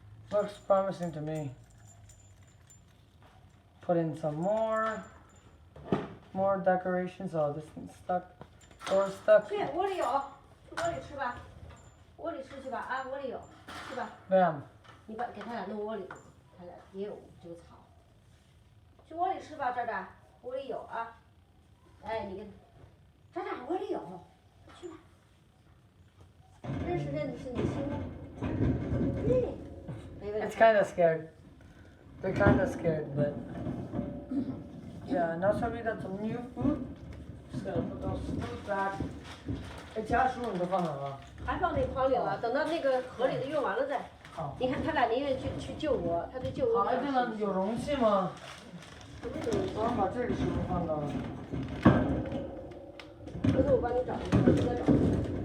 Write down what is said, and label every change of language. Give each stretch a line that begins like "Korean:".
English: Looks promising to me. Put in some more decorations. Oh, this thing's stuck. Or stuck.
Chinese: 去窝里有，去窝里吃吧，窝里吃去吧啊，窝里有，去吧。
English: Bam.
Chinese: 你把给他俩弄窝里，他俩也有这个草。去窝里吃吧，这儿窝里有啊。哎，你跟，这儿窝里有，去吧。认识你新屋。
English: It's kind of scared. They're kind of scared, but yeah. And also we got some new food. Just gonna put those food back.
Chinese: 哎，其他食物你都放哪了？还放那筐里了，等到那个盒里的用完了再。好。你看他俩宁愿去救我，他对救我。好，哎，对了，有容器吗？我把这里食物放到了。回头我帮你找一个，我再找一个。